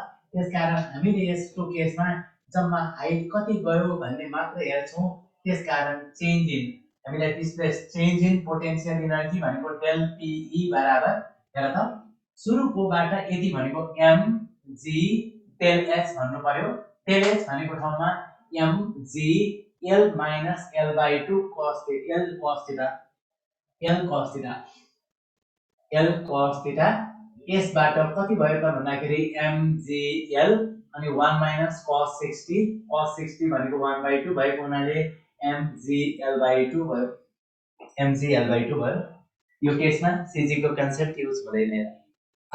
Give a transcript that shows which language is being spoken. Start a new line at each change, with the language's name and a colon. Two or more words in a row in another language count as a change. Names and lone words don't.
Nepali: त्यसकारण हामीले यसको केसमा जम्मा हाइट कति गयो भन्ने मात्र हेर्छौं। त्यसकारण
English: change in
Nepali: हामीलाई
English: displace change in potential energy
Nepali: भनेको
English: del PE
Nepali: बराबर हेर त सुरुकोबाट यदि भनेको mg डेल h भन्नु पर्यो। डेल h भनेको ठाउँमा
English: mg l minus l/2 cos theta l cos theta
Nepali: यसबाट कति भयो त भन्दाखेरि mgl अनि
English: 1 minus cos 60
Nepali: भनेको 1/2 भएको हुनाले mgl/2 भयो। यो केसमा सीजी को
English: concept use
Nepali: हुँदैन।